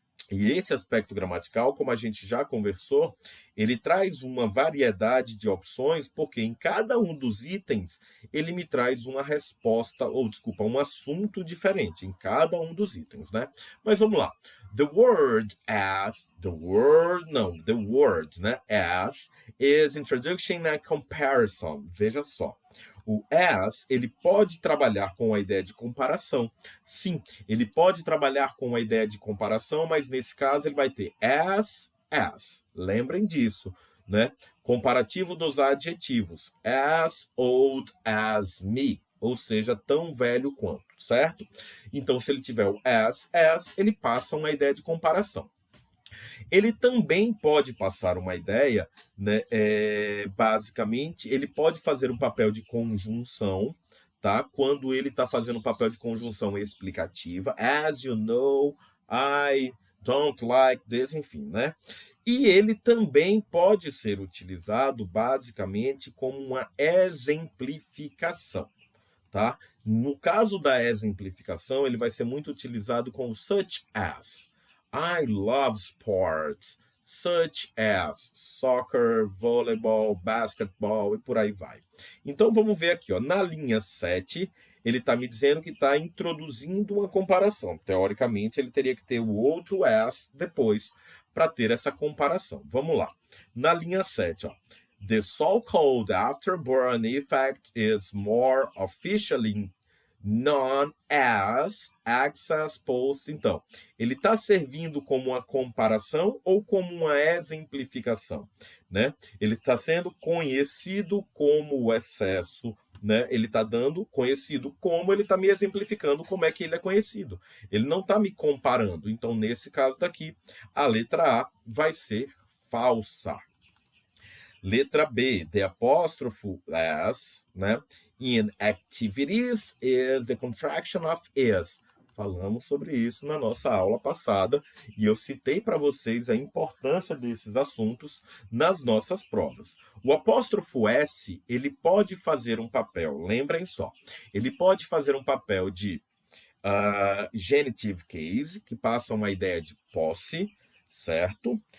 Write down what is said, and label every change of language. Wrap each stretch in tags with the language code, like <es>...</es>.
<pt>E esse aspecto gramatical, como a gente já conversou, ele traz uma variedade de opções, porque em cada um dos itens ele me traz uma resposta, ou desculpa, um assunto diferente em cada um dos itens, né? Mas vamos lá.</pt> <en>The word,</en> <pt>né?</pt> <en>As is introduction and comparison.</en> <pt>Veja só. O as, ele pode trabalhar com a ideia de comparação. Sim, ele pode trabalhar com a ideia de comparação, mas nesse caso ele vai ter as. Lembrem disso, né? Comparativo dos adjetivos.</pt> <en>As old as me.</en> <pt>Ou seja, tão velho quanto, certo? Então, se ele tiver o as, ele passa uma ideia de comparação. Ele também pode passar uma ideia, né? Basicamente, ele pode fazer um papel de conjunção, tá? Quando ele está fazendo um papel de conjunção explicativa.</pt> <en>As you know, I don't like this,</en> <pt>enfim, né? E ele também pode ser utilizado, basicamente, como uma exemplificação, tá? No caso da exemplificação, ele vai ser muito utilizado com such as.</pt> <en>I love sports, such as soccer, voleibol, basketball</en> <pt>e por aí vai. Então vamos ver aqui, ó, na linha 7, ele está me dizendo que está introduzindo uma comparação. Teoricamente, ele teria que ter o outro as depois para ter essa comparação. Vamos lá. Na linha 7, ó.</pt> <en>The so-called afterburn effect is more officially known as access post.</en> <pt>Então, ele está servindo como uma comparação ou como uma exemplificação, né? Ele está sendo conhecido como o excesso, né? Ele está dando conhecido como ele está me exemplificando como é que ele é conhecido. Ele não está me comparando. Então, nesse caso daqui, a letra A vai ser falsa. Letra B, the apóstrofo as, né?</pt> <en>In activities is the contraction of is.</en> <pt>Falamos sobre isso na nossa aula passada e eu citei para vocês a importância desses assuntos nas nossas provas. O apóstrofo S, ele pode fazer um papel, lembrem só, ele pode fazer um papel de genitive case, que passa uma ideia de posse, certo?</pt>